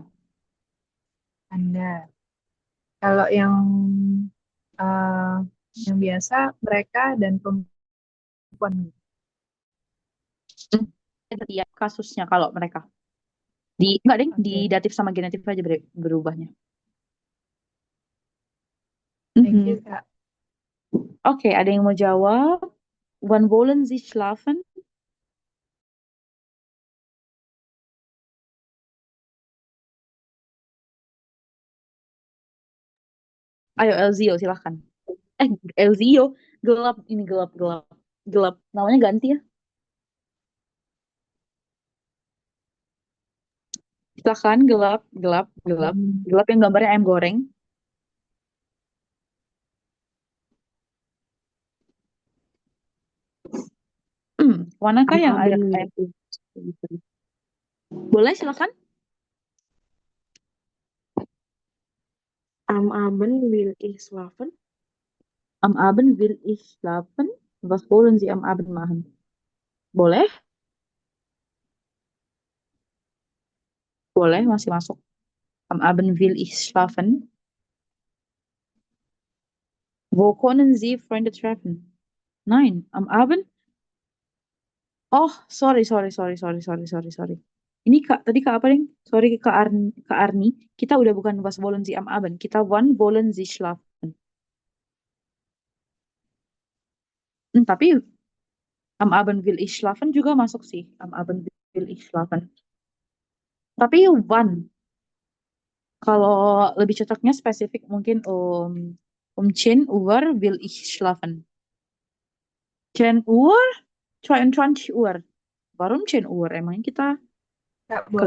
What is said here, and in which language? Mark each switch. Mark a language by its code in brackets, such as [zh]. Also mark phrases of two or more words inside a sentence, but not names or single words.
[id] Anda. Kalau eh, yang biasa mereka dan perempuan. Ada tiap kasusnya kalau mereka. Enggak, Deng, di Oke. datif sama genetif aja berubahnya. [en] Thank Mhm. you, [id] Kak. Oke, ada yang mau jawab? [de] Wann wollen Sie schlafen? [id] Ayo, Elzio, silahkan. Elzio, gelap. Ini gelap. Gelap. Namanya ganti ya. Silahkan, gelap. Gelap yang gambarnya ayam goreng. Manakah yang ada [de] Am-Abend [id] ayam? gitu. Boleh, silahkan. [de] Am Abend will ich schlafen. Am Abend will ich schlafen. Was wollen Sie am Abend machen? [id] Boleh? Boleh, masih masuk. [de] Am Abend will ich schlafen. Wo können Sie Freunde treffen? Nein, am Abend. [en] Oh, sorry. [id] Ini Kak, tadi Kak apa, Ding? Sorry, Kak Arni. Kita udah bukan [de] was wollen Sie am Abend. [id] Kita [de] wann wollen Sie schlafen. [id] Tapi [de] Am Abend will ich schlafen [id] juga masuk sih. [de] Am Abend will ich schlafen. [id] Tapi wann? Kalau lebih cocoknya spesifik mungkin [de] 10 Uhr will ich schlafen. 10 Uhr, 22 Uhr. Warum 10 Uhr? [id] Emangnya kita Kak, boleh